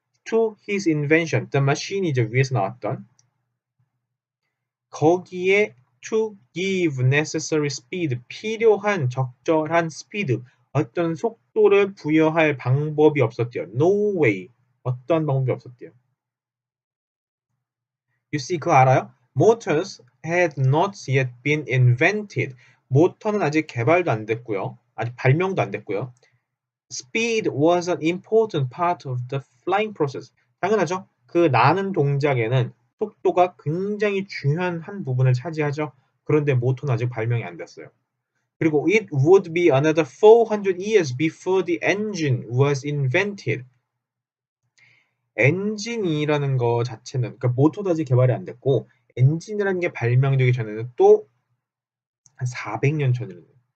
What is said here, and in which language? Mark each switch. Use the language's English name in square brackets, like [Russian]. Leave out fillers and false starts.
[English] To his invention. [Korean] The machine 이제 위에서 나왔던 거기에 [English] to give necessary speed, [Korean] 필요한 적절한 speed, 어떤 속도를 부여할 방법이 없었대요. [English] No way, [Korean] 어떤 방법이 없었대요. [English] You see, [Korean] 그거 알아요? [English] Motors had not yet been invented. [Korean] 모터는 아직 개발도 안 됐고요. 아직 발명도 안 됐고요. [English] Speed was an important part of the flying process. [Korean] 당연하죠. 그 나는 동작에는 속도가 굉장히 중요한 한 부분을 차지하죠. 그런데 모터는 아직 발명이 안 됐어요. [English] 그리고 it would be another 400 years before the engine was invented. [Korean] 엔진이라는 거 자체는, 그러니까 모터도 아직 개발이 안 됐고 엔진이라는 게 발명되기 전에는 또 한 400년 전이거든요.